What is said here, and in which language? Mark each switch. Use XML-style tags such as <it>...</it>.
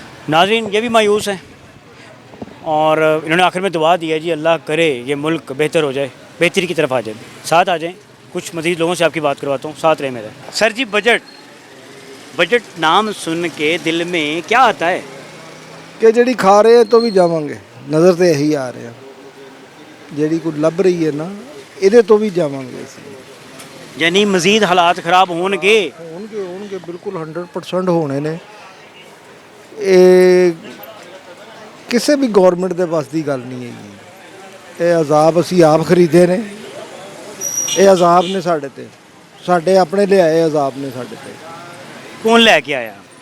<hi>नाज़रीन, ये भी मायूस हैं और इन्होंने आखिर में दुआ दी है जी, अल्लाह करे ये मुल्क बेहतर हो जाए, बेहतरी की तरफ आ जाए। साथ आ जाएं, कुछ मज़ीद लोगों से आपकी बात करवाता हूँ, साथ रहे मेरे। सर जी, बजट नाम सुन के दिल में क्या आता है?</hi> <pa>कि ਜਿਹੜੀ ਖਾ ਰਹੇ ਆ ਤੋਂ ਵੀ ਜਾਵਾਂਗੇ, ਨਜ਼ਰ ਤੇ ਇਹੀ ਆ ਰਿਹਾ, ਜਿਹੜੀ ਕੋਈ ਲੱਭ ਰਹੀ ਹੈ ਨਾ ਇਹਦੇ ਤੋਂ ਵੀ ਜਾਵਾਂਗੇ ਅਸੀਂ।</pa> <hi>यानी मज़ीद हालात ख़राब होंगे?</hi> <pa>ਹੋਣਗੇ ਬਿਲਕੁਲ 100% ਹੋਣੇ ਨੇ। ਇਹ ਕਿਸੇ ਵੀ ਗਵਰਨਮੈਂਟ ਦੇ ਵੱਸ ਦੀ ਗੱਲ ਨਹੀਂ ਹੈਗੀ। ਇਹ ਅਜ਼ਾਬ ਅਸੀਂ ਆਪ ਖਰੀਦੇ ਨੇ, ਇਹ ਅਜ਼ਾਬ ਨੇ ਸਾਡੇ ਤੇ, ਸਾਡੇ ਆਪਣੇ ਲਿਆਏ ਅਜ਼ਾਬ ਨੇ ਸਾਡੇ ਤੇ।</pa> <hi>कौन लैके आया?</hi>